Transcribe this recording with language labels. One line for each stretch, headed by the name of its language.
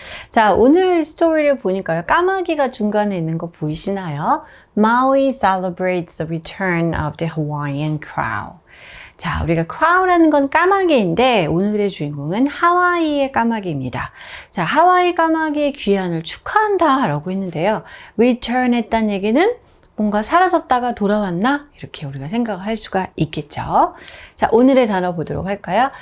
Korean: 자, 오늘 스토리를 보니까요. 까마귀가 중간에 있는 거 보이시나요?
English: Maui celebrates the return of the Hawaiian crow.
Korean: 자, 우리가 crow라는 건 까마귀인데 오늘의 주인공은 하와이의 까마귀입니다. 자, 하와이 까마귀의 귀환을 축하한다 라고 했는데요. return 했다는 얘기는 뭔가 사라졌다가 돌아왔나? 이렇게 우리가 생각을 할 수가 있겠죠. 자, 오늘의 단어 보도록 할까요?